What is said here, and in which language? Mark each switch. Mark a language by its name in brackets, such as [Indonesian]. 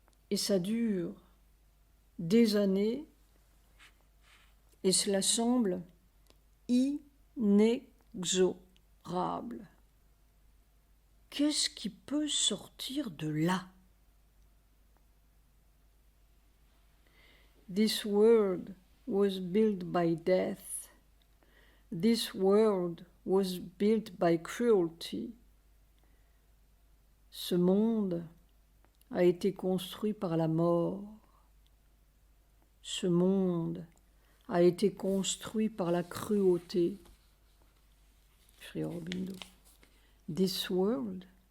[French] Et ça dure des années et cela semble inexorable. Qu'est-ce qui peut sortir de là? [English] This world was built by death. This world was built by cruelty. [French] Ce monde a été construit par la mort. Ce monde a été construit par la cruauté. Sri Aurobindo. [English] This world?